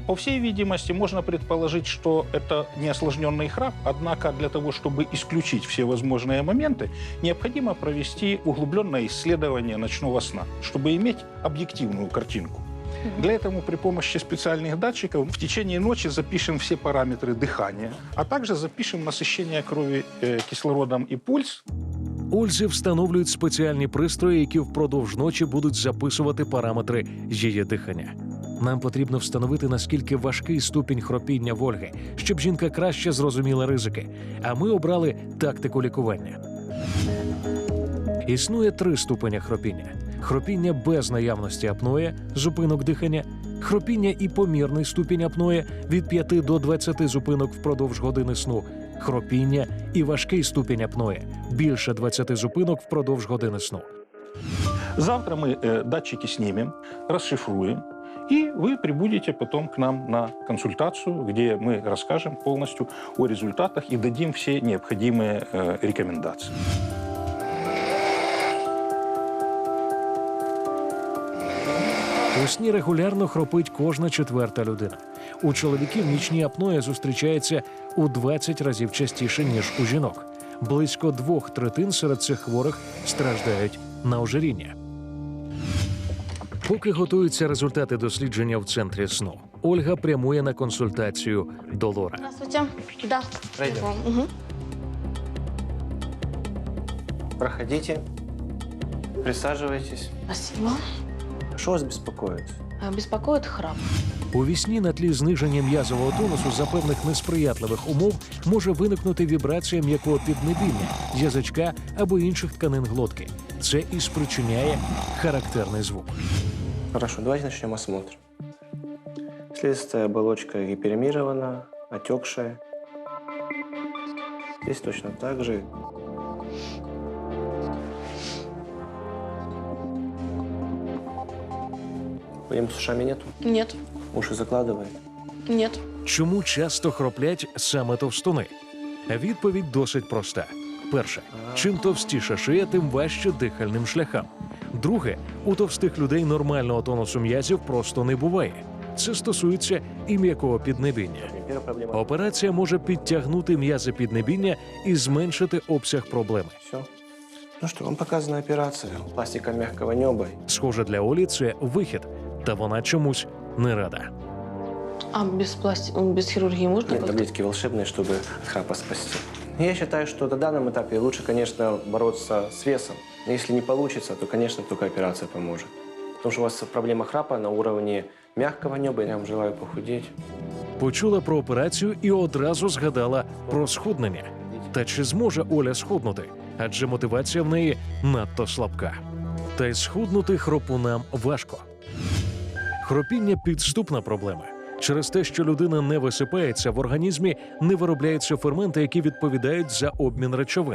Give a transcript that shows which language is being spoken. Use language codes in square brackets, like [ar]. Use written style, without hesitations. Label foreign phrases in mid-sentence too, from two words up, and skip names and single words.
[ru] По всей видимости, можно предположить, что это неосложненный храп, однако для того, чтобы исключить все возможные моменты, необходимо провести углубленное исследование ночного сна, чтобы иметь объективную картинку. Для этого при помощи специальных датчиков в течение ночи запишем все параметры дыхания, а также запишем насыщение крови кислородом и пульс. [uk] Ользі встановлюють спеціальні пристрої, які впродовж ночі будуть записувати параметри її дихання. Нам потрібно встановити, наскільки важкий ступінь хропіння в Ольги, щоб жінка краще зрозуміла ризики. А ми обрали тактику лікування. Існує 3 ступеня хропіння: хропіння без наявності апної, зупинок дихання, хропіння і помірний ступінь апної від 5 до 20 зупинок впродовж години сну, хропіння і важкий ступінь апної більше 20 зупинок впродовж години сну. [ru] Завтра мы датчики снимем, расшифруем, и вы прибудете потом к нам на консультацию, где мы расскажем полностью о результатах и дадим все необходимые рекомендации. [uk] У сні регулярно хропить кожна 4-та людина. У чоловіків нічні апноє зустрічається у 20 разів частіше, ніж у жінок. Близько 2/3 серед цих хворих страждають на ожиріння. Поки готуються результати дослідження в центрі сну, Ольга прямує на консультацію до Лора. [ru] Здравствуйте. Да. Пройдем. Угу. Проходите. Присаживайтесь. Спасибо. Что вас беспокоит? Беспокоит храп. [uk] У вісні на тлі зниження м'язового тонусу за певних несприятливих умов може виникнути вібрація м'якого піднебіння, язичка або інших тканин глотки. Це і спричиняє характерний звук. [ru] Хорошо, давайте начнем осмотр. Слизистая оболочка гиперемирована, отекшая. Здесь точно так же. Проблем с ушами нету? Нет. Уши закладывает? Нет. [uk] Чому часто хроплять саме товстуни? Відповідь досить проста. Перше, чим товстіша шия, тим важче дихальним шляхам. Друге, у товстих людей нормального тонусу м'язів просто не буває. Це стосується і м'якого піднебіння. [ru] Первая проблема. [uk] Операція може підтягнути м'язи піднебіння і зменшити обсяг проблеми. [ru] Все. Ну что, вам показана операция. Пластика мягкого неба. [uk] Схоже, для Олі це вихід, та вона чомусь не рада. [ru] А без хирургии можно? Нет как-то? таблетки волшебные, чтобы от храпа спасти. Я считаю, что на данном этапе лучше, конечно, бороться с весом. Но если не получится, то, конечно, только операция поможет. Потому что у вас проблема храпа на уровне мягкого неба. Я вам желаю похудеть. [uk] Почула про операцію і одразу згадала про схуднення. Та чи зможе Оля схуднути? Адже мотивація в неї надто слабка. Та й схуднути хропунам важко. Хропіння – підступна проблема. Через те, що людина не висипається, в організмі не виробляються ферменти, які відповідають за обмін речовин.